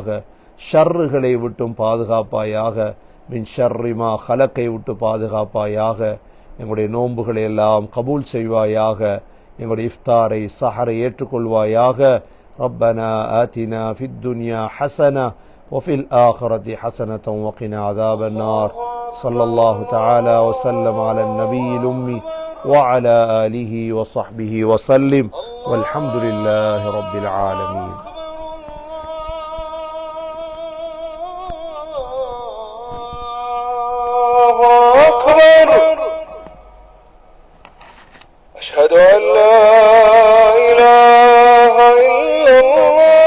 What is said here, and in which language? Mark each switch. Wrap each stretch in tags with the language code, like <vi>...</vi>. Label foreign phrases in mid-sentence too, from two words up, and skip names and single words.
<ta>ஷர்றுகளை விட்டும் பாதுகாப்பாயாக.</ta> <ar>من شر ما</ar> <ta>ஹலக்கை விட்டு பாதுகாப்பாயாக. எங்களுடைய நோன்புகளை எல்லாம் கபூல் செய்வாயாக. எங்களுடைய இஃப்தாரை சஹரை ஏற்றுக்கொள்வாயாக.</ta> <ar>ربنا آتنا في الدنيا حسنة وفي الآخرة حسنة وقنا عذاب النار. صلى الله تعالى وسلم على النبي الأمي وعلى آله وصحبه وسلم والحمد لله رب العالمين. أشهد أن لا إله إلا الله.</ar>